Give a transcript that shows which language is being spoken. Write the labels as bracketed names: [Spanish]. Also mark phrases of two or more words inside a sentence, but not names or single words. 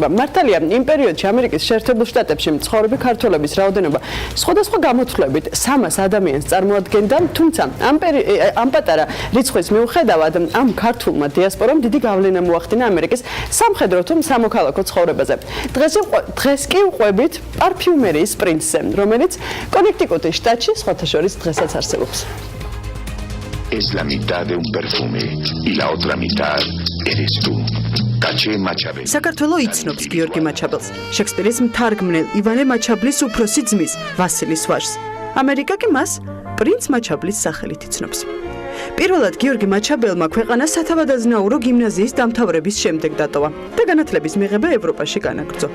[Georgian] მართალია, იმ პერიოდში ამერიკის შეერთებულ შტატებში მცხოვრები ქართველების რაოდენობა სხვადასხვა გამოთვლებით 300 ადამიანს წარმოადგენდა, თუმცა ამ პატარა რიცხვის მიუხედავად ამ ქართულმა დიასპორამ დიდი გავლენა მოახდინა ამერიკის სამხედრო თუ სამოქალაქო ცხოვრებაზე. დღეს კი ვყვებით პარფიუმერიის პრინცზე, რომელიც კონექტიკუტის შტატში სხვათა შორის დღესაც არსებობს. [Spanish] Es la mitad de un perfume y la otra mitad eres tú. [Georgian] საქართველოს იცნობს გიორგი მაჩაბელს, შექსპირის მთარგმნელ ივანე მაჩაბლის უფროსი ძმის ვასილის ვაჟს. ამერიკა კი მას პრინც მაჩაბლის სახელით იცნობს. პირველად გიორგი მაჩაბელმა ქვეყანა სათავადაზნაურო გიმნაზიის დამთავრების შემდეგ დატოვა და განათლების მიღება ევროპაში განაგრძო.